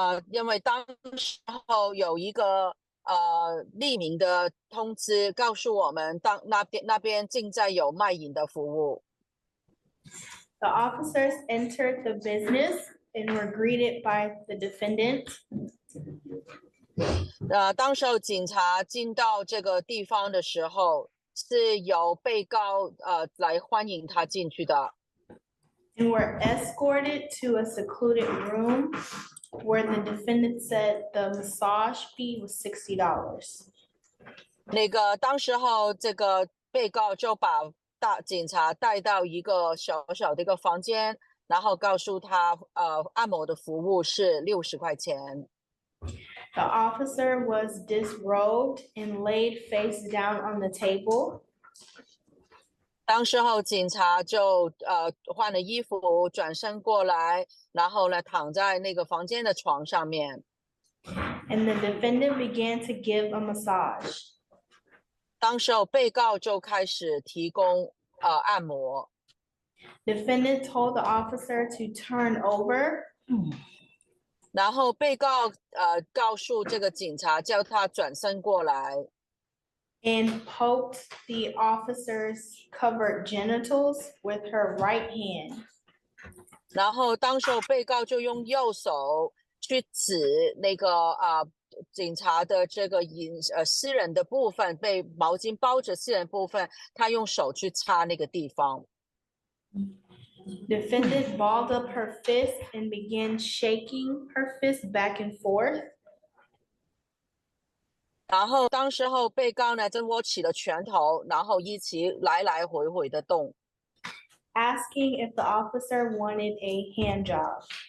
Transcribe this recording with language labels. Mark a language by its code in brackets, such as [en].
[zh] 因为当时候有一个匿名的通知告诉我们，那边正在有卖淫的服务。 [en] The officers entered the business and were greeted by the defendant. [zh] 当时候警察进到这个地方的时候，是由被告来欢迎他进去的。 [en] And were escorted to a secluded room where the defendant said the massage fee was $60. [zh] 当时候这个被告就把警察带到一个小小的一个房间，然后告诉他按摩的服务是60块钱。 [en] The officer was disrobed and laid face down on the table. [zh] 当时候警察就换了衣服，转身过来，然后呢躺在那个房间的床上面。 [en] And the defendant began to give a massage. [zh] 当时候被告就开始提供按摩。 [en] Defendant told the officer to turn over. [zh] 然后被告告诉这个警察，叫他转身过来。 [en] And poked the officer's covered genitals with her right hand. [zh] 然后当时候被告就用右手去指那个警察的这个私人的部分，被毛巾包着私人部分，他用手去擦那个地方。 [en] Defendant balled up her fist and began shaking her fist back and forth. [zh] 然后当时候被告呢就握起了拳头，然后一起来来回回的动。 [en] Asking if the officer wanted a hand job.